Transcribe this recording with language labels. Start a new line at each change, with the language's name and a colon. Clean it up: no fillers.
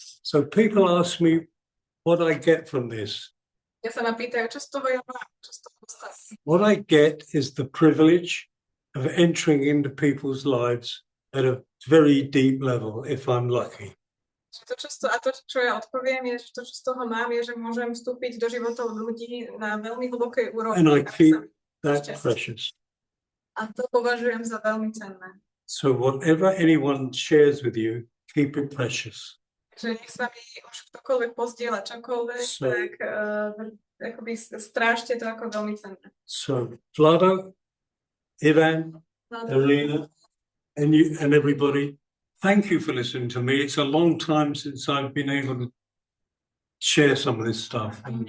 English: So people ask me what I get from this.
Slovak: Ja sa ma pýtajú, čo z toho ja mám, čo z toho dostávam.
English: What I get is the privilege of entering into people's lives at a very deep level, if I'm lucky.
Slovak: To, čo ja odpoviem, je, že to, čo z toho mám, je, že môžem vstúpiť do životov ľudí na veľmi hlbokej úrovni.
English: And I keep that precious.
Slovak: A to považujem za veľmi cenné.
English: So whatever anyone shares with you, keep it precious.
Slovak: Že nech sa mi už ktokoľvek pozdieľa čokoľvek, tak akoby strážte to ako veľmi cenné.
English: So Vlado, Ivan, Irina, and you and everybody, thank you for listening to me. It's a long time since I've been able to share some of this stuff, and